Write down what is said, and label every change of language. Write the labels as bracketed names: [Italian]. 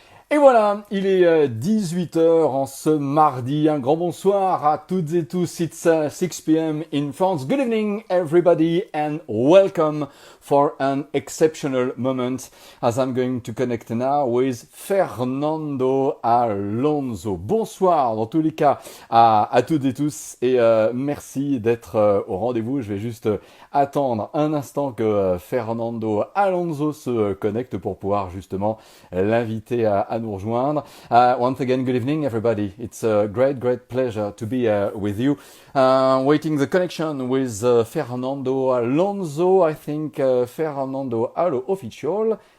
[French] Et voilà, il est 18 heures en ce mardi. Un grand bonsoir à toutes et tous. [English] It's 6 p.m. in France. Good evening, everybody, and welcome for an exceptional moment as I'm going to connect now with Fernando Alonso. [French] Bonsoir dans tous les cas à toutes et tous et merci d'être au rendez-vous. Je vais juste attendre un instant que Fernando Alonso se connecte pour pouvoir justement l'inviter à nous rejoindre. [English] Once again, good evening, everybody. It's a great pleasure to be with you. Waiting the connection with Fernando Alonso. I think Fernando Alonso official.